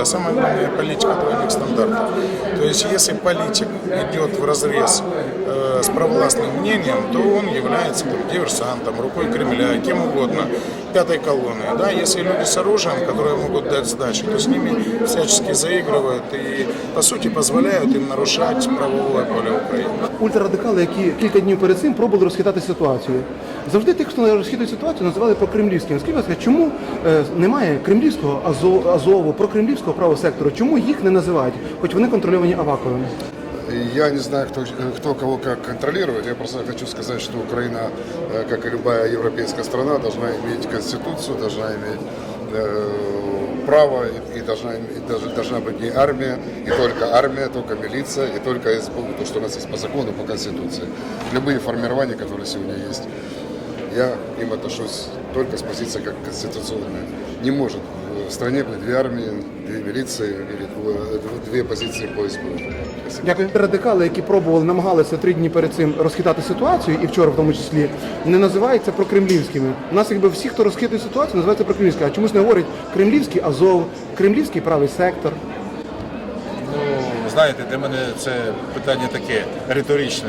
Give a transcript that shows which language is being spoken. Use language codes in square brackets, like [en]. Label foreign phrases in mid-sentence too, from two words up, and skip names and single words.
[ru] Самое главное, политика двойных стандартов. То есть, если политик идет вразрез с провластным мнением, то он является диверсантом, рукой Кремля, кем угодно, пятой колонной. Да? Если люди с оружием, которые могут дать сдачу, то с ними всячески заигрывают и, по сути, позволяют им нарушать правовое поле України. [uk] Ультрарадикали, які кілька днів перед цим пробували розхитати ситуацію. Завжди тих, хто розхитує ситуацію, називали прокремлівськими. Скажіть, будь ласка, чому немає кремлівського Азову, прокремлівського правого сектору? Чому їх не називають, хоч вони контрольовані Аваковим? [ru] Я не знаю, кто кого как контролирует. Я просто хочу сказать, что Украина, как и любая европейская страна, должна иметь конституцию, должна иметь право и должна быть не армия, и только милиция, и только СБУ, то, что у нас есть по закону, по конституции. Любые формирования, которые сегодня есть, я им отношусь только с позиции как конституционной. Не может в стране быть 2 армии, 2 милиции или 2 позиции по СБУ. [uk] Дякую. Радикали, які намагалися 3 дні перед цим розхитати ситуацію, і вчора в тому числі, не називаються прокремлівськими. У нас якби всі, хто розхитує ситуацію, називаються прокремлівськими. А чомусь не говорять Кремлівський Азов, Кремлівський правий сектор. Ну, знаєте, для мене це питання таке риторичне.